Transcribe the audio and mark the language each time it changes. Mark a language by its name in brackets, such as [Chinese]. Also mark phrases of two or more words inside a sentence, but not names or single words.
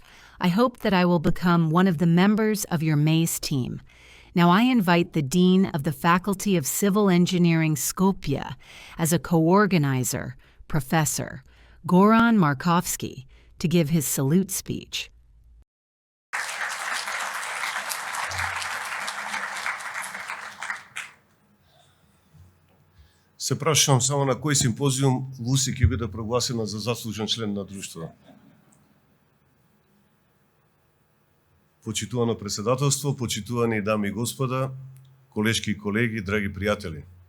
[English] I hope that I will become one of the members of your MASE team. Now I invite the Dean of the Faculty of Civil Engineering Skopje as a co-organizer, Professor Goran Markovski, to give his salute speech. [Macedonian] Се прашувам само на кој симпозиум Луси ќе биде прогласена за заслужен член на друштво. Почитувано председателство, почитувани дами и господа, колешки и колеги, драги пријатели.